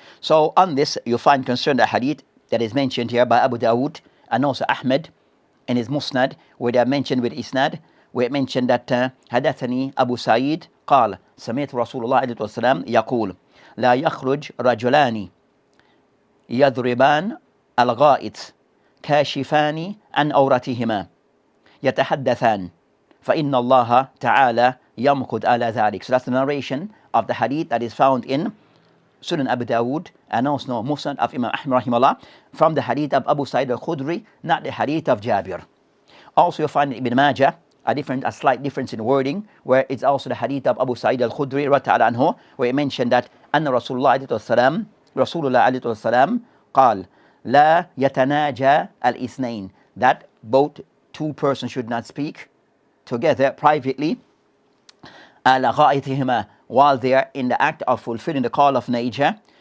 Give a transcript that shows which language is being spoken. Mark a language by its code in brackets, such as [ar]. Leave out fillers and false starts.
[en] So on this, you find concerning the hadith that is mentioned here by Abu Dawud and also Ahmad in his Musnad, where they are mentioned with Isnad, where it mentioned that [ar] حدثني أبو سعيد قال سمعت رسول الله عليه الصلاة والسلام يقول لا يخرج رجلان يضربان الغائط كاشفان عن عورتهما يتحدثان فإن الله تعالى يمقت على ذلك. [en] So that's the narration of the hadith that is found in Sunan Abu Dawud and also Musnad of Imam Ahmad rahimahullah, from the hadith of Abu Sa'id al-Khudri, not the hadith of Jabir. Also you find in Ibn Majah a slight difference in wording, where it's also the hadith of Abu Sa'id al-Khudri radhiyallahu anhu, where he mentioned that [ar] أن رسول الله عليه السلام قال لا يتناجى الإثنين, [en] that both two persons should not speak together privately [ar] على غائطهما, [en] while they are in the act of fulfilling the call of nature.